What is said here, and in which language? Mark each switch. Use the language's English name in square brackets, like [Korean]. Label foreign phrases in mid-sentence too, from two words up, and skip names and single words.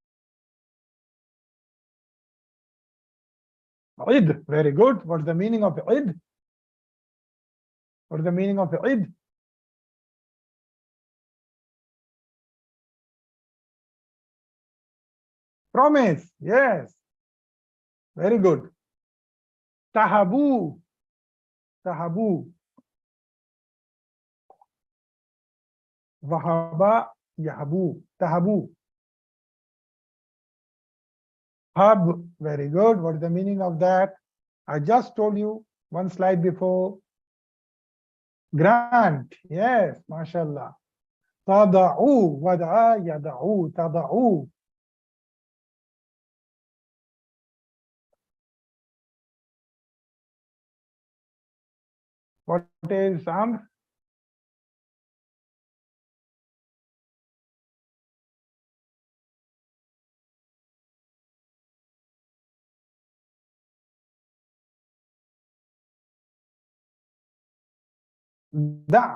[English] Id. Very good. What's the meaning of id? What is the meaning of id? Promise. Yes. Very good. Tahabu. [Arabic] تهب. وهب يهب. تهب. [English] Hub. Very good. What is the meaning of that? I just told you one slide before. Grant. Yes. MashaAllah. [Arabic] تدع. ودع يدع. تدع. [English] What is amr? Da.